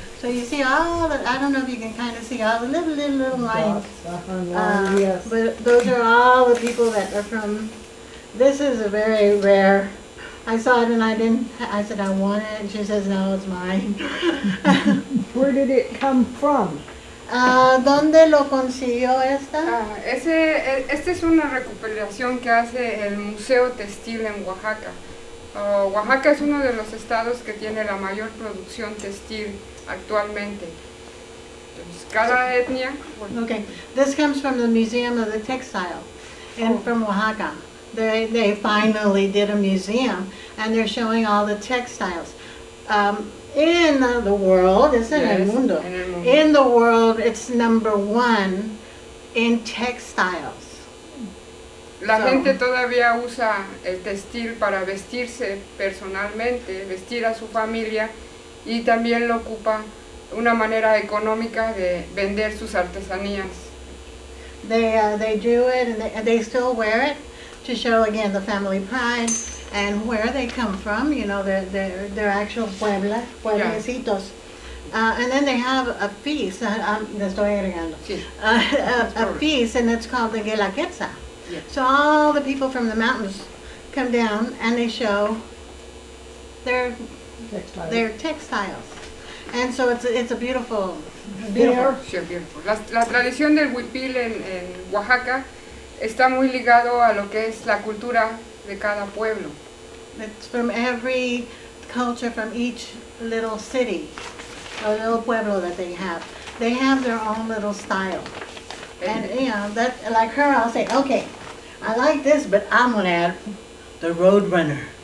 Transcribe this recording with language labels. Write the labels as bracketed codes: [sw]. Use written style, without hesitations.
[en] So you see all the, I don't know if you can kind of see all the little lines. Yes. But those are all the people that are from, this is a very rare, I saw it and I said I want it, and she says no, it's mine. Where did it come from? [es] ¿Dónde lo consiguió esta? Esta es una recuperación que hace el Museo Textil en Oaxaca. Oaxaca es uno de los estados que tiene la mayor producción textil actualmente. Entonces, cada etnia... [en] Okay, this comes from the Museum of the Textile from Oaxaca. They finally did a museum, and they're showing all the textiles. [es] In the world, es en el mundo. [en] In the world, it's #1 in textiles. [es] La gente todavía usa el textil para vestirse personalmente, vestir a su familia, y también lo ocupa una manera económica de vender sus artesanías. [en] They do it, and they still wear it to show again the family pride and where they come from. You know, their actual pueblecitos. And then they have a feast. [es] Le estoy agregando. Sí. [en] A feast, and it's called the Guelaguetza. Yes. So all the people from the mountains come down and they show their textiles. And so it's a beautiful. Sí, beautiful. [es] La tradición del huipil en Oaxaca está muy ligado a lo que es la cultura de cada pueblo. [en] It's from every culture, from each little city, a little pueblo that they have. They have their own little style. And you know, that, like her, I'll say, okay, I like this, but I'm gonna add the road runner.